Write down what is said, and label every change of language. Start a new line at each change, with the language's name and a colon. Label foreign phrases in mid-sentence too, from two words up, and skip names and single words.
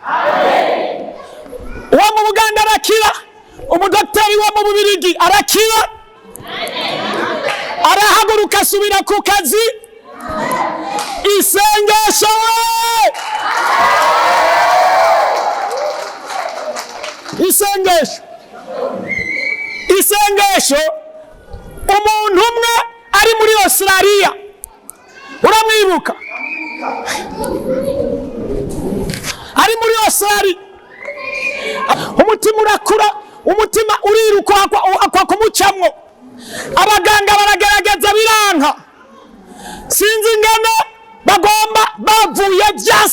Rundi: Uwo mu Buganda arakira, umudokiteri wo mu Bubirigi arakira, arahaguruka asubira ku kazi. Isengesho. Umuntu umwe ari muri Australia, uramwibuka? Ari muri Australia, umutima urakura, umutima uriruka akwa kumucamwo. Abaganga baragerageza biranka, sinzi ingene bagomba bavuye byose.